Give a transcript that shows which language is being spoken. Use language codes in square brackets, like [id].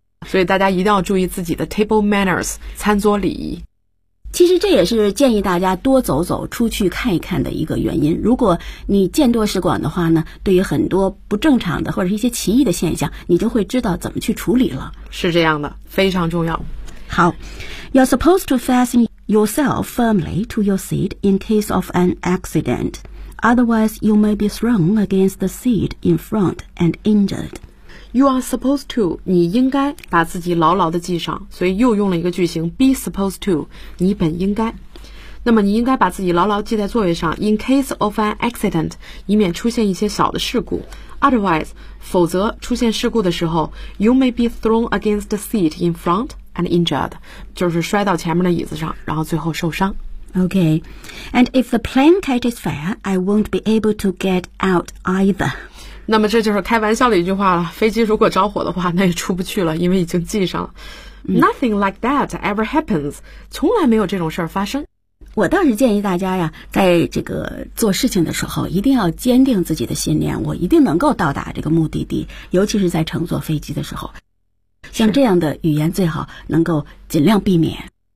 [zh] 所以大家一定要注意自己的 [en] table manners， [zh] 餐桌礼仪。其实这也是建议大家多走走出去看一看的一个原因，如果你见多识广的话呢，对于很多不正常的或者是一些奇异的现象，你就会知道怎么去处理了。是这样的，非常重要。 [en] 好， You're supposed to fasten yourself firmly to your seat in case of an accident. Otherwise, you may be thrown against the seat in front and injured. You are supposed to, [zh] 你应该把自己牢牢地系上，所以又用了一个句型 [en] be supposed to, [zh] 你本应该。那么你应该把自己牢牢系在座位上 [en] in case of an accident, [zh] 以免出现一些小的事故。 [en] Otherwise, [zh] 否则出现事故的时候 [en] you may be thrown against the seat in front and injured, [zh] 就是摔到前面的椅子上然后最后受伤。 [en] Okay, and if the plane catches fire, I won't be able to get out either. [zh] 那么这就是开玩笑的一句话了，飞机如果着火的话那也出不去了，因为已经系上了。 [en] Nothing like that ever happens， [zh] 从来没有这种事儿发生。我倒是建议大家呀，在这个做事情的时候一定要坚定自己的信念，我一定能够到达这个目的地，尤其是在乘坐飞机的时候，像这样的语言最好能够尽量避免。